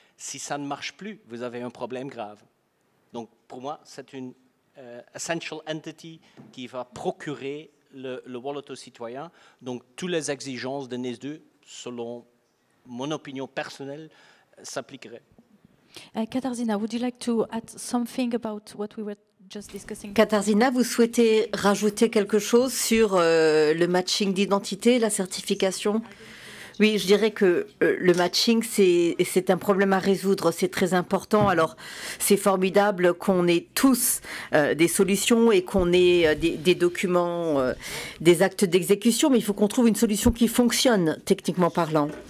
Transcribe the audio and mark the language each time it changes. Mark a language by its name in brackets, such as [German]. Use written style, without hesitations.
[French] Si ça ne marche plus, vous avez un problème grave. Donc, pour moi, c'est une essential entity qui va procurer le wallet aux citoyens. Donc, toutes les exigences de NIS2, selon mon opinion personnelle, s'appliqueraient. [English] Katarzyna, would you like to add something about what we were just discussing? [French] Katarzyna, vous souhaitez rajouter quelque chose sur le matching d'identité, la certification? Oui, je dirais que le matching, c'est un problème à résoudre, c'est très important. Alors, c'est formidable qu'on ait tous des solutions et qu'on ait des documents, des actes d'exécution, mais il faut qu'on trouve une solution qui fonctionne, techniquement parlant.